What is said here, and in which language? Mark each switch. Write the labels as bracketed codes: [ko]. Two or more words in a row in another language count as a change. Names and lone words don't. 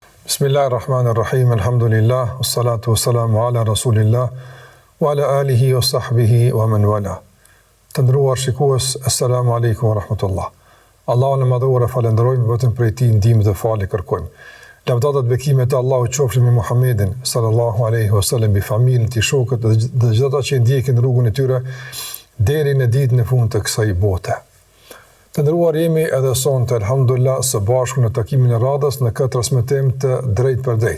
[ar] بسم الله الرحمن الرحيم، الحمد لله، والصلاة والسلام على رسول الله، وعلى آله وصحبه ومن والى. [sq] Të ndëruar shikues, [ar] السلام عليكم ورحمة الله. [sq] Allahun e madhur e falenderojmë, vetëm prej tij ndihmë dhe falë kërkojmë. Lavdata dhe bekimet e Allahut qofshin me Muhammedin [ar] صلى الله عليه وسلم, [sq] bi familjen e tij, shokët dhe çdo ata që ndjekin rrugën e tyre deri në ditën e fundit të kësaj bote. Të ndëruar, jemi edhe sonte, alhamdulillah, së bashku në takimin e radhës në këtë transmetim të drejt për drejt.